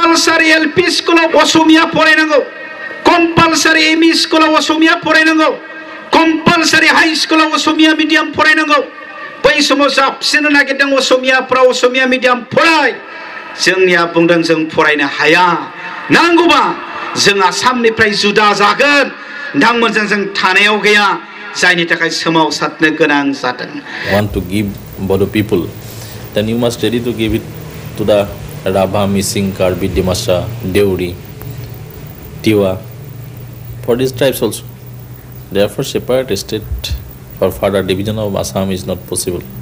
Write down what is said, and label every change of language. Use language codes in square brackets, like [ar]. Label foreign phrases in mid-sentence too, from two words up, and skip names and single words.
[en] compulsory LP school [brx] असमिया फरायनांगौ [en] compulsory ME school [brx] असमिया फरायनांगौ [en] compulsory high school [brx] असमिया मिडियाम फरायनांगौ बै समाव जाबसिननो नागिरदों असमियाफ्राव असमिया मिडियाम फराय जोंनिया बुंदों जों फरायनो हाया नांगौबा जों आसामनिफ्राय जुदा जागोन नोंथांमोनजों जों थानायाव गैया जायनि थाखाय सोमावसारनो गोनां जादों. [en] Want to give Bodo people, then you must ready to give it to the Rabha, Mising, Karbi, Dimasa, Deuri, Tiwa, for these tribes also. Therefore, separate state or further division of Assam is not possible.